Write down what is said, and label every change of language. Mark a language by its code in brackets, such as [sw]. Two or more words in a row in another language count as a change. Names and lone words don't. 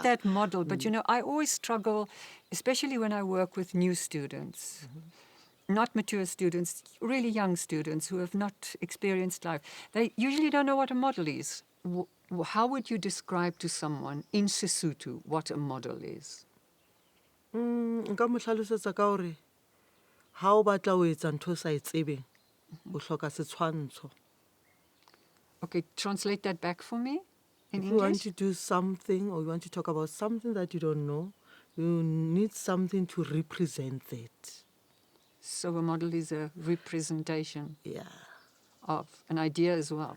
[en] that model, but you know, I always struggle, especially when I work with new students, not mature students, really young students who have not experienced life. They usually don't know what a model is. How would you describe to someone in Sesotho what a model is? [st] Nka mo tlhalosetsa ka hore ha o batla ho etsa ntho o sa e tsebeng, o hloka setshwantsho. [en] Okay, translate that back for me in If you want English. to do something or you want to talk about something that you don't know, you need something to represent it. So a model is a representation Yeah. of an idea as well.